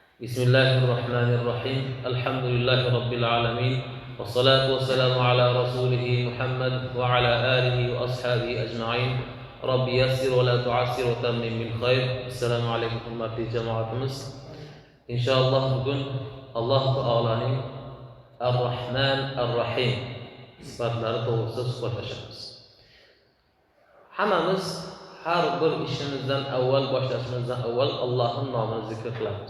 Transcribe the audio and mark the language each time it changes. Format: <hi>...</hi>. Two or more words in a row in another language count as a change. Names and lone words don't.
<ar>بسم الله الرحمن الرحيم الحمد لله رب العالمين والصلاة والسلام على رسوله محمد وعلى آله وأصحابه أجمعين رب يسر ولا تعسر وتمم بالخير. السلام عليكم</ar> <uz>hurmatli jamoatimiz. Inshaalloh bugun Alloh taolaning Ar-Rahman Ar-Rahim sifatlari to'g'risida suhbatlashamiz. Hammamiz har bir ishimizdan avval, boshlashimizdan avval Allohning nomini zikr qilamiz.</uz>